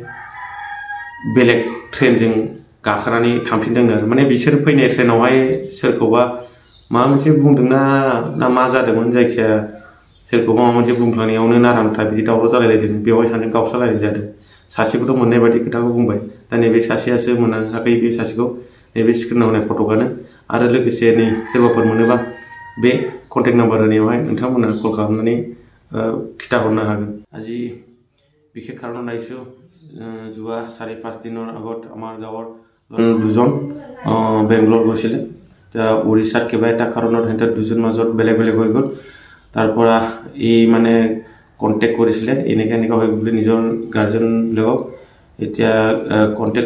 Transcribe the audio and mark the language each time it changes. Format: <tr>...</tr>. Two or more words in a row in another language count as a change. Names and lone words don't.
<brx>बेलेग ट्रेनजों गाखोनानै थांफिनदोंनो आरो माने बिसोर फैनाय ट्रेनावहाय सोरखौबा माबा मोनसे बुंदोंना मा जादोंमोन जायखिजाया सोरखौबा माबा मोनसे बुंफ्लांनायावनो नारा नाथा बिदि दावराव जालायलायदों बेवहाय सानैजों गावस्रालायनाय जादों सासेखौथ' मोननाय बायदि खोथाखौ बुंबाय दा नैबे सासेयासो मोनाखै बे सासेखौ नैबे स्क्रिनाव होनाय फट'आनो आरो लोगोसे नै सोरबाफोर मोनोबा बे कन्टेक्ट नाम्बार होनायावहाय नोंथांमोना कल खालामनानै खिथाहरनो हागोन</brx> <as>আজি বিশেষ কাৰণত আহিছোঁ যোৱা 4-5 দিনৰ আগত আমাৰ গাঁৱৰ দুজন বেংগলোৰ গৈছিলে উৰিষ্যাত কিবা এটা কাৰণত সিহঁতৰ দুজন মাজত বেলেগ হৈ গ'ল তাৰপৰা এই মানে কণ্টেক্ট কৰিছিলে এনেকৈ হৈ বুলি নিজৰ গাৰ্জেন লগক এতিয়া কণ্টেক্ট</as>